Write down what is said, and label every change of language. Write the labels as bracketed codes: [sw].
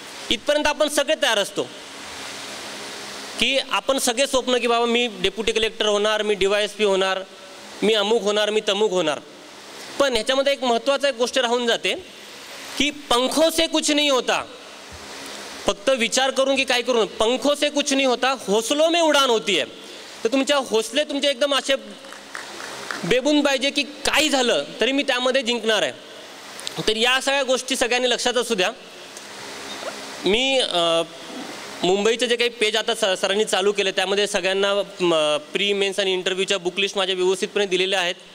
[mr] इथपर्यंत आपण सगळे तयार असतो की आपण सगळे स्वप्न की बाबा मी डेप्युटी कलेक्टर होणार, मी DYSP होणार, मी अमुक होणार, मी तमुक होणार. पण ह्याच्यामध्ये एक महत्त्वाचा एक गोष्ट राहून जाते की [hi] पंखों से कुछ नहीं होता. [mr] फक्त विचार करून की काय करून, [hi] पंखों से कुछ नहीं होता, हौसलों में उडान होती है. [mr] तर तुमच्या हौसले तुमचे एकदम असे बेबून पाहिजे की काही झालं तरी मी त्यामध्ये जिंकणार आहे. तर या सगळ्या गोष्टी सगळ्यांनी लक्षात असू द्या. मी मुंबईचे जे काही पेज आता सरांनी चालू केले त्यामध्ये सगळ्यांना प्री मेन्स आणि इंटरव्ह्यूच्या बुकलिस्ट माझ्या व्यवस्थितपणे दिलेल्या आहेत.